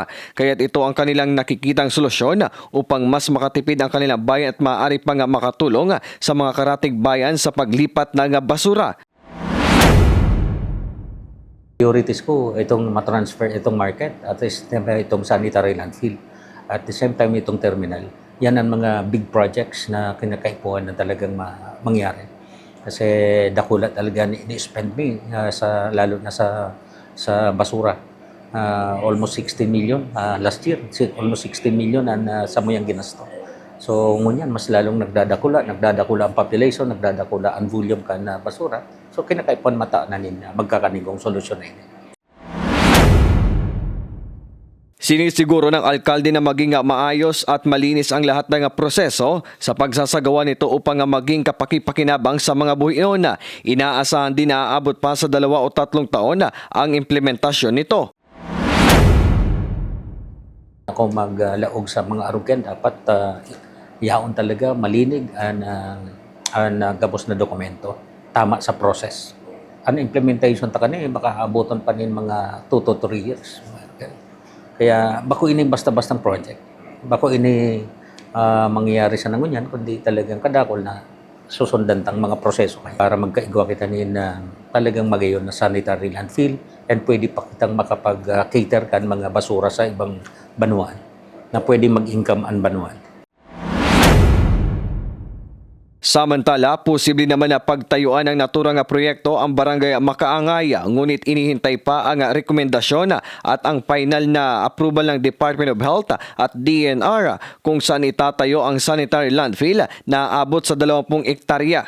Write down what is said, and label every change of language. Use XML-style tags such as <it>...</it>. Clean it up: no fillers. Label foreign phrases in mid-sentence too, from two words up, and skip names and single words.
<tl>Kaya't ito ang kanilang nakikitang solusyon upang mas makatipid ang kanilang bayan at maaari pang makatulong sa mga karatig bayan sa paglipat ng basura. Priorities ko itong matransfer itong market at itong</tl> <en>sanitary landfill at the same time</en> <tl>itong terminal.</tl> <bik>Yan ang mga</bik> <en>big projects</en> <bik>na kinakaipuan na talagang mangyari. Kasi dakula talaga ni-spend me lalo na sa basura.</bik> <en>Almost 16 million last year, almost 16 million</en> <bik>ang sa muyang ginasto. So ngunyan mas lalong nagdadakula ang population, nagdadakula ang volume kan na basura. So kinakaipuan mata na magkakanigong solusyon na ini.</bik> <tl>Sinisiguro ng alkalde na maging maayos at malinis ang lahat ng proseso sa pagsasagawa nito upang maging kapaki-pakinabang sa mga buhinon. Inaasahan din na aabot pa sa 2 o 3 taon ang implementasyon nito.</tl> <bik>Ako maglaog sa mga arugan, dapat yaon talaga malinig ang gabos na dokumento, tama sa process. Ang implementation ta kani makaaboton pa nin mga</bik> <en>2 to 3 years.</en> <bik>Kaya bako ini basta-bastang project. Bako ini mangyayari sa nangunyan kundi talagang kadakol na susundan tang mga proseso para magkaigwa kita nin talagang magayon na</bik> <en>sanitary landfill</en> <bik>and pwede pa kitang makapag-cater kan mga basura sa ibang banuan na pwede mag-income ang banuan.</bik> <tl>Samantala, posible naman na pagtayuan ng naturang proyekto ang barangay Makaangay, ngunit inihintay pa ang rekomendasyon at ang final na approval ng Department of Health at DNR kung saan itatayo ang</tl> <en>sanitary landfill</en> <tl>na aabot sa 20 ektarya.</tl>